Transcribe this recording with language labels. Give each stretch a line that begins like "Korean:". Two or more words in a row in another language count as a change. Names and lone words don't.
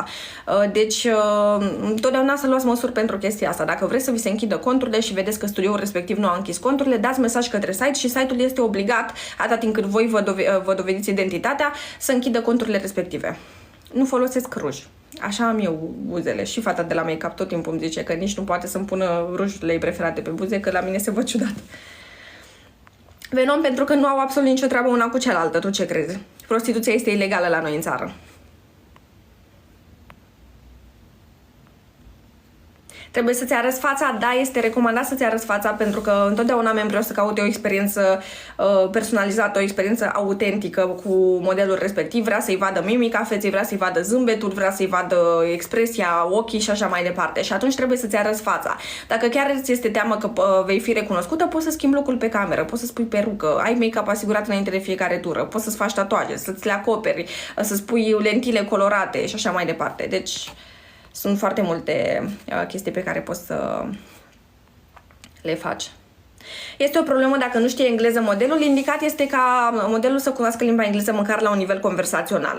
Romanian: Deci, întotdeauna să luați măsuri pentru chestia asta. Dacă vreți să vi se închidă conturile și vedeți că studioul respectiv nu a închis conturile, dați mesaj către site și site-ul este obligat, atât timp cât voi vă dovediți identitatea, să închidă conturile respective. Nu folosesc ruj. Așa am eu buzele. Și fata de la make-up tot timpul îmi zice că nici nu poate să-mi pună rujurile ei preferate pe buze, că la mine se văd ciudat. Venom pentru că nu au absolut nicio treabă una cu cealaltă. Tu ce crezi? Prostituția este ilegală la noi în țară. Trebuie să-ți arăți fața, da, este recomandat să-ți arăți fața pentru că întotdeauna membrii o să caute o experiență personalizată, o experiență autentică cu modelul respectiv, vrea să-i vadă mimica feței, vrea să-i vadă zâmbetul, vrea să-i vadă expresia, ochii și așa mai departe. Și atunci trebuie să-ți arăți fața. Dacă chiar îți este teamă că vei fi recunoscută, poți să schimbi locul pe cameră, poți să spui perucă, ai make-up asigurat înainte de fiecare tură, poți să-ți faci tatuaje, să-ți le acoperi, să-ți pui lentile colorate și așa mai departe. Deci sunt foarte multe chestii pe care poți să le faci. Este o problemă dacă nu știe engleză modelul. Indicat este ca modelul să cunoască limba engleză măcar la un nivel conversațional.